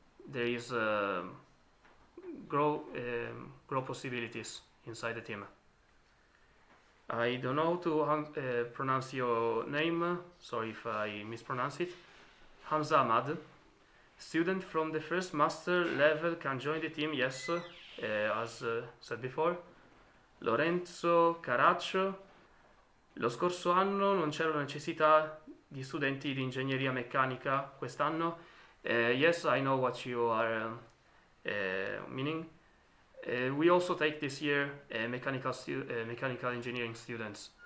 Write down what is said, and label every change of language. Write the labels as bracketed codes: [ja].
[en] There is grow possibilities inside the team. I don't know to pronounce your name, sorry if I mispronounce it. Hamza Ahmad, student from the first master level can join the team, yes, as said before. [it] Lorenzo Caraccio, lo scorso anno non c'era la necessità di studenti di ingegneria meccanica quest'anno. [en] Yes, I know what you are meaning. We also take this year mechanical engineering students.